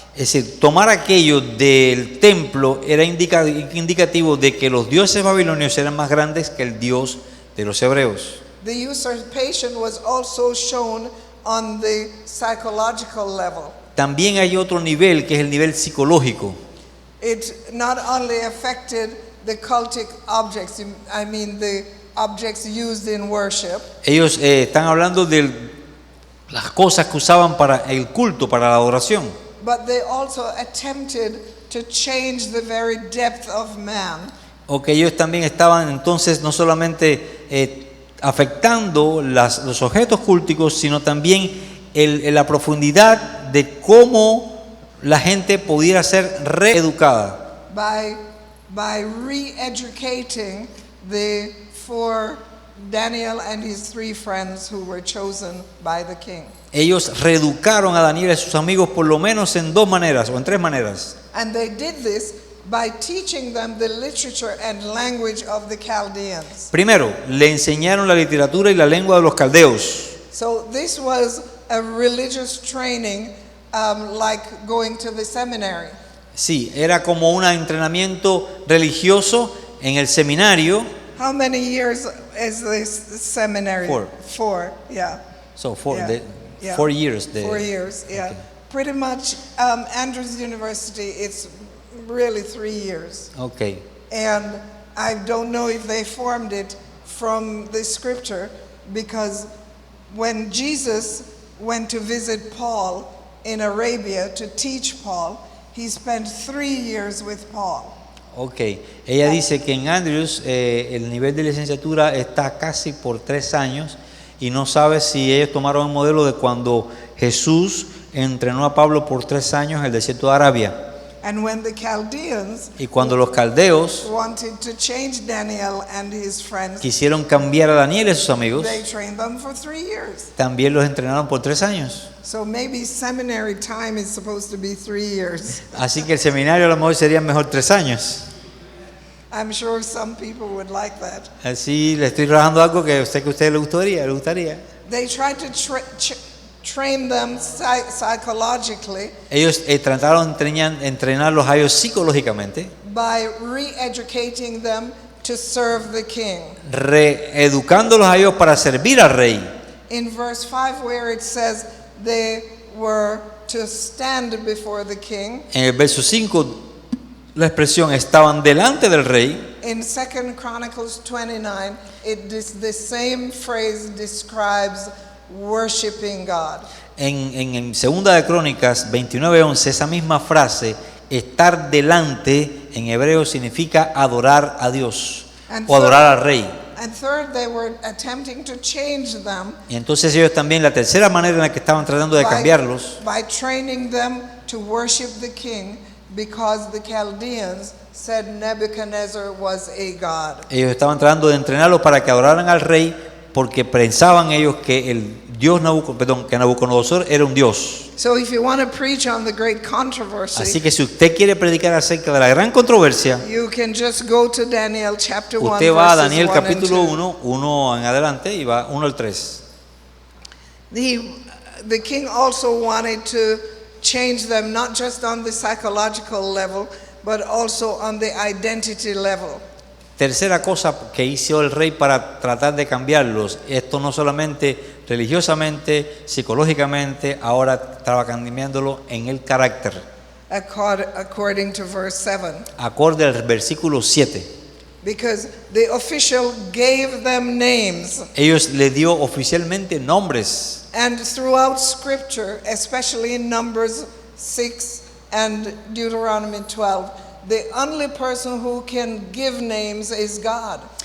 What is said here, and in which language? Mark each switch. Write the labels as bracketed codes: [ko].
[es] Es decir, tomar aquello del templo era indicativo de que los dioses babilonios eran más grandes que el Dios de los hebreos. [en] The usurpation was also shown on the psychological level. [es] También hay otro nivel que es el nivel psicológico. [en] It not only affected the cultic objects, I mean the objects used in worship, [es] Ellos están hablando de las cosas que usaban para el culto, para la adoración. [en] but they also attempted to change the very depth of man. [es] O que ellos también estaban entonces no solamente afectando los objetos culticos, sino también la profundidad de cómo la gente pudiera ser reeducada. [en] By re-educating the four Daniel and his three friends who were chosen by the king. [es] Ellos reeducaron a Daniel y a sus amigos por lo menos en dos maneras o en tres maneras. [en] And they did this by teaching them the literature and language of the Chaldeans. [es] Primero, le enseñaron la literatura y la lengua de los caldeos. [en] So this was a religious training, like going to the seminary. [es] Sí, era como un entrenamiento religioso en el seminario. [en] How many years is this seminary? 4. 4, yeah. So Yeah. 4 years. 4 years, yeah. Okay. Pretty much, Andrews University, it's really 3 years. Okay. And I don't know if they formed it from the scripture, because when Jesus went to visit Paul in Arabia to teach Paul, he spent 3 years with Paul. [es] Ok, ella dice que en Andrews el nivel de licenciatura está casi por 3 años y no sabe si ellos tomaron el modelo de cuando Jesús entrenó a Pablo por 3 años en el desierto de Arabia. [en] And when the Chaldeans [es] Y cuando los caldeos [en] wanted to change Daniel and his friends, [es] quisieron cambiar a Daniel y a sus amigos, [en] they trained them for 3 years. [es] también los entrenaron por 3 años. [en] So maybe seminary time is supposed to be 3 years. [es] Así que el seminario a lo mejor sería mejor 3 años. [en] I'm sure some people would like that. [es] Así le estoy trabajando algo que sé que a usted le gustaría. [en] They tried to train them psychologically [es] Ellos trataron de entrenarlos a ellos psicológicamente, [en] by re-educating them to serve the king. [es] reeducándolos a ellos para servir al rey. [en] In verse 5, where it says they were to stand before the king, [es] En el verso 5, la expresión estaban delante del rey. [en] in 2 Chronicles 29, the same phrase describes worshiping God. [es] En Segunda de Crónicas 29:11, esa misma frase, estar delante, en hebreo significa adorar a Dios [en] And [es] o adorar al rey. [en] And third, they were attempting to change them [es] Y entonces ellos también, la tercera manera en la que estaban tratando de cambiarlos, [en] by training them to worship the king because the Chaldeans said Nebuchadnezzar was a god. [es] ellos estaban tratando de entrenarlos para que adoraran al rey porque pensaban ellos que el Dios que Nabucodonosor era un Dios. [en] So if you want to preach on the great controversy, [es] Así que si usted quiere predicar acerca de la gran controversia, [en] you can just go to Daniel chapter 1 [es] usted va a [en] verses [es] Daniel [en] 1 and [es] capítulo 2. 1 en adelante y va 1 al 3. [en] The king also wanted to change them not just on the psychological level, but also on the identity level. [es] Tercera cosa que hizo el rey para tratar de cambiarlos, esto no solamente religiosamente, psicológicamente, ahora estaba cambiándolo en el carácter, [en] According to verse 7. [es] acorde al versículo 7. [en] Because the official gave them names. [es] Ellos le dio oficialmente nombres. [en] And throughout scripture, especially in Numbers 6 and Deuteronomy 12, the only person who can give names is God.